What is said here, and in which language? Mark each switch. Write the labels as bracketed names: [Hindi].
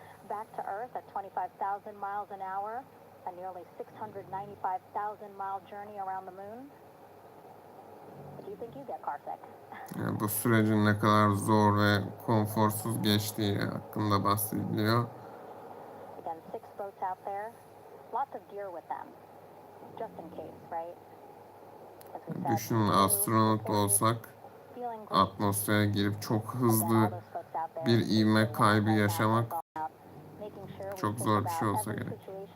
[English] Back to Earth at 25,000 miles an hour, a nearly 695,000 mile journey around the moon. Do you think you get carsick? [Turkish] Yani bu sürecin ne kadar zor ve konforsuz geçtiği hakkında bahsediliyor. [English] Again, 6 boats out there, lots of gear with them, just in case, right? [Turkish] Düşünün astronot olsak atmosfere girip çok hızlı bir ivme kaybı yaşamak çok zor bir şey olsa gerek.